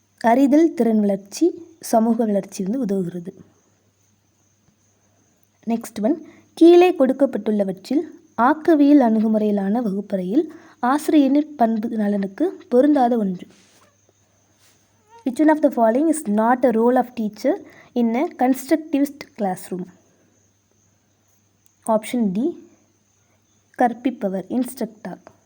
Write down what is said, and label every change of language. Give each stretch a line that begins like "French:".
Tamil: அறிதல் திறன் வளர்ச்சி, சமூக வளர்ச்சி வந்து உதவுகிறது.
English: next one,
Tamil: கீழே கொடுக்கப்பட்டுள்ளவற்றில் ஆக்கவியல் அணுகுமுறையிலான வகுப்பறையில் ஆசிரியரின் பண்பு நலனுக்கு பொருந்தாத ஒன்று.
English: Which one of the following is not a role of teacher in a constructivist classroom? Option D, கற்பிப்பவர், instructor.